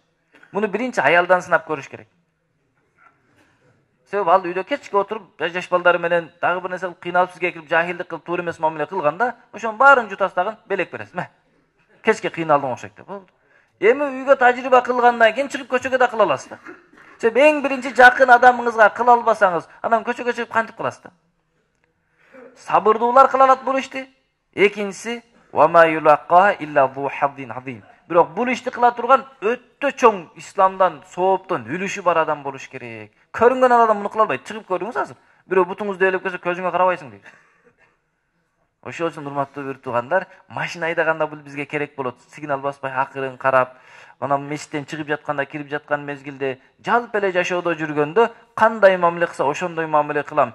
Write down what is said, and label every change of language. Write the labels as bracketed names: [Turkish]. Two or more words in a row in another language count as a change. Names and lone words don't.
[Kyrgyz] Муну биринчи аялдан сынап көрүш керек. Себеби ал үйдө кечке отуруп, жаш балдары менен дагы бир нерсе кылып кыйналып сизге келип жахилдик кылып туура эмес мамиле кылганда, ошонун баарын жутастагын белек бересиз. Кечке кыйналдың окшойт деп болду. Эми үйгө тажрыйба кылгандан кийин чыгып көчөгө да кыла аласыз да. Себеби эң биринчи жакын адамыңызга кыла албасаңыз, анан көчөгө чыгып кантип кыласыз да? Сабырлылар кылалат бу ишти. [Arabic] İkincisi وَمَا يُلَقَّهَا إِلَّا ذُو حَظٍ عَظِيمٍ. [Kyrgyz] Bирок бул ишти кыла турган өтө чоң исламдан, сооптон үлүшү бар адам болуш керек. Көрүнгөн адам муну кыла албайт. Чыгып көрүңүз азыр. Бирөө бутуңузду ээлеп келсе көзүңө карабайсың дейт. Ошол үчүн урматтуу bir tuğanдар, машина айдаганда бул бизге керек болот. Сигнал баспай акырын карап, анан мешиттен чыгып жатканда, кирип жаткан мезгилде, жалп эле жашоодо жүргөндө кандай мамиле кылса ошондой мамиле кылам.